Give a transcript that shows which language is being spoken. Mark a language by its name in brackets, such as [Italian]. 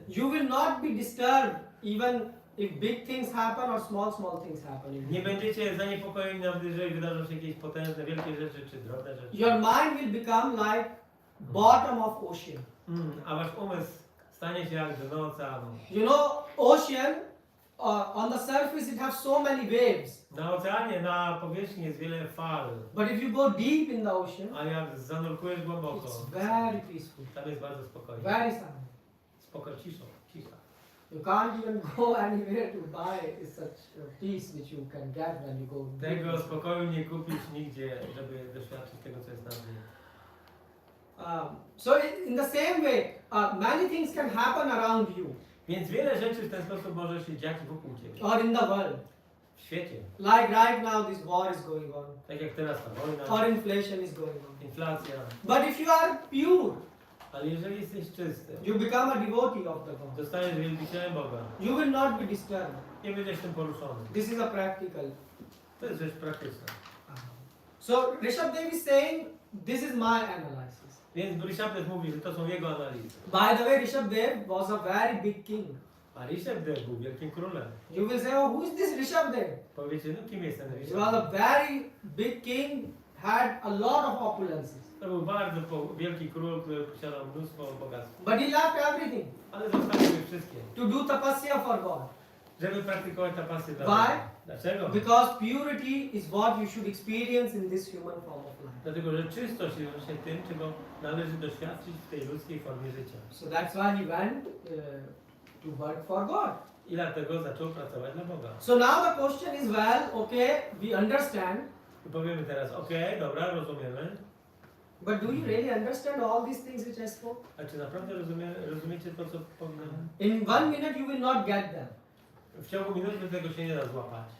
[English] You will not be disturbed even if big things happen or small things happen. [Polish] Nie będziecie zaniepokojeni, nawet jeżeli wydarzą się jakieś potężne, wielkie rzeczy czy drobne rzeczy. [English] Your mind will become like bottom of ocean. [Polish] A wasz umysł stanie się jak dno oceanu. [English] You know, ocean, on the surface it has so many waves. [Polish] Na oceanie, na powierzchni jest wiele fal, [English] But if you go deep in the ocean, [Polish] a jak zanurkujesz głęboko, [English] it's very peaceful, [Polish] tam jest bardzo spokojnie. [English] very silent. [Polish] Cisza. [English] You can't even go anywhere to buy such a peace which you can get when you go. [Polish] Tego spokoju nie kupisz nigdzie, żeby doświadczyć tego, co jest na dnie. [English] So in the same way, many things can happen around you [Polish] Więc wiele rzeczy w ten sposób może się dziać wokół ciebie. [English] or in the world. [Polish] W świecie. [English] Like right now, this war is going on, [Polish] Tak jak teraz ta wojna, [English] or inflation is going on. [Polish] inflacja. [English] But if you are pure, [Polish] Ale jeżeli jesteś czysty, [English] you become a devotee of the God. [Polish] zostajesz wielbicielem Boga, [English] You will not be disturbed. [Polish] nie będziesz tym poruszony. [English] This is a practical. [Polish] To jest rzecz praktyczna. [English] So Rishabdev is saying, this is my analysis. [Polish] Więc Rishabdev mówi, że to są jego analizy. [English] By the way, Rishabdev was a very big king. [Polish] A Rishabdev był wielkim królem. [English] You will say, oh, who is this Rishabdev? [Polish] Powiecie, no kim jest ten [English] He was a [Polish] Rishabdev? [English] very big king, had a lot of opulences. [Polish] To był bardzo wielki król, który posiadał mnóstwo bogactw. [English] But he left everything [Polish] Ale zostawił je wszystkie, [English] to do tapasya for God. [Polish] żeby praktykować tapasję dla [English] Why? [Polish] Boga. Dlaczego? [English] Because purity is what you should experience in this human form of life. [Polish] Dlatego, że czystość jest właśnie tym, czego należy doświadczyć w tej ludzkiej formie życia. [English] So that's why he went to work for God. [Polish] I dlatego zaczął pracować dla Boga. [English] So now the question is, well, okay, we understand, [Polish] I powiemy teraz, okej, dobra, rozumiemy. [English] but do you really understand all these things which I spoke? [Polish] A czy naprawdę rozumiecie to, co powiedziałem? [English] In 1 minute you will not get them. [Polish] W ciągu minuty tego się nie da złapać.